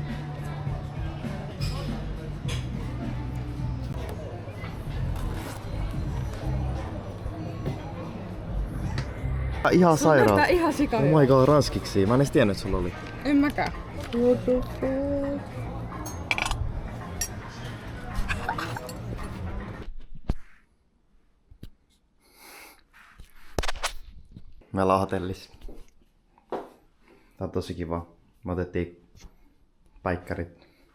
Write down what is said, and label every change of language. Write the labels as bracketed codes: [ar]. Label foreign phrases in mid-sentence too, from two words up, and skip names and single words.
[fi] Ihan sairaan. Tää ihan sika. [en] Oh my god, [fi] ranskiksi. Mä en edes tiennyt, että sulla oli. En mäkään. Me ollaan hotellissa. Tää on tosi kiva. Me otettiin päikkärit.